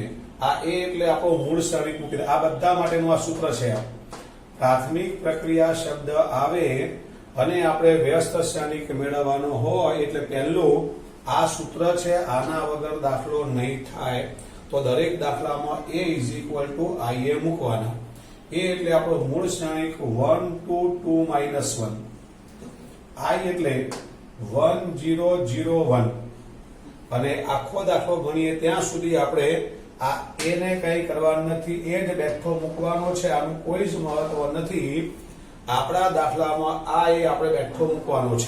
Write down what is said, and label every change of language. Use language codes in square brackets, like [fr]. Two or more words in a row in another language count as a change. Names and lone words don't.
[gu] આ a એટલે આપણો મૂળ સ્થાનિક મૂકી આ બધા માટેનું આ સૂત્ર છે. પ્રાથમિક પ્રક્રિયા શબ્દ આવે અને આપણે વ્યસ્ત સ્થાનિક મેળવવાનો હોય એટલે પહેલું આ સૂત્ર છે, આના વગર દાખલો નહીં થાય. તો દરેક દાખલામાં [en] a is equal to ia [gu] મૂકવાના. a એટલે આપણો મૂળ સ્થાનિક 1 to 2 minus 1. i એટલે 1001 અને આખો દાખલો ગણીએ ત્યાં સુધી આપણે આ a ને કઈ કરવાનું નથી, એ જ બેઠો મૂકવાનો છે. આનું કોઈ જ મહત્વ નથી. આપણા દાખલામાં આ એ આપણે બેઠો મૂકવાનો છે.